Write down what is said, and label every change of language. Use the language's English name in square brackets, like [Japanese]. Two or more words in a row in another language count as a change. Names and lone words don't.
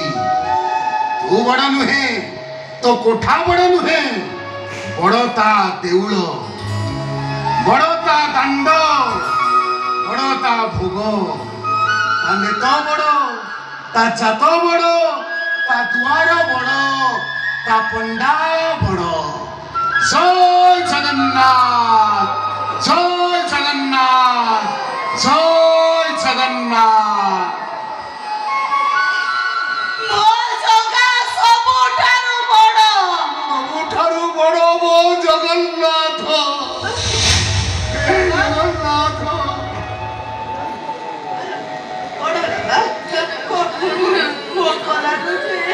[Odia] ତୁ ବଡ଼ ନୁହେଁ, ତୋ କୋଠା ବଡ଼ ନୁହେଁ, ବଡ଼ ତା ଦେଉଳ, ବଡ଼ ତା ଦାଣ୍ଡ, ବଡ଼ ତା ଭୋଗ, ତା ନେତ ବଡ଼, ତା ଜାତ ବଡ଼, ତା ଦୁଆର ବଡ଼, ତା ପଣ୍ଡା ବଡ଼। ଜୟ ଜଗନ୍ନାଥ, ଜୟ ଜଗନ୍ନାଥ, ଜୟ ଜଗନ୍ନାଥ। ମୋ ଜଗା ସବୁଠାରୁ ବଡ଼। ସବୁଠାରୁ ବଡ଼ ମୋ ଜଗନ୍ନାଥ, ହେ ଜଗନ୍ନାଥ। ବଡ଼ ବାବା, ଭୋକ ଲାଗୁଛି।